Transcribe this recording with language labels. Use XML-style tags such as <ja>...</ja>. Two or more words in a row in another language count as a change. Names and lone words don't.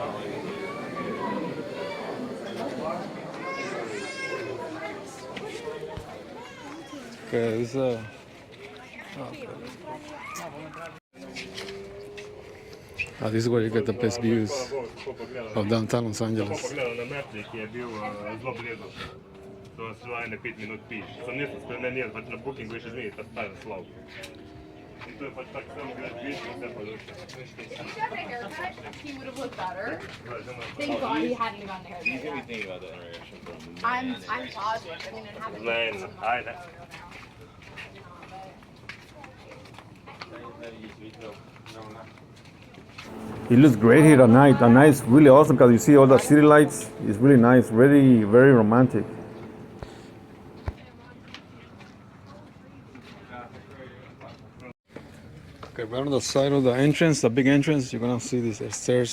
<en>Okay, this is where you get the best views of downtown Los Angeles.</en> <sl>Pogledao na map neki je bil zelo blizu. To se že ene 5 minut piš. Sam nisem spremenil, pač na bookingu še zmeni ta stari naslov. In to je pač tak sam grad viš, vse pa luče.</sl> <en>If he got a haircut, he would have looked better. Thank God he hadn't gotten a haircut. He's gonna be thinking about that interaction from the man I'm positive. I mean, it happened.</en> <sl>Ne, ajde.</sl> <en>It looks great here at night. At night it's really awesome because you see all the city lights. It's really nice, very, very romantic. Okay, right on the side of the entrance, the big entrance, you're gonna see these stairs.</en>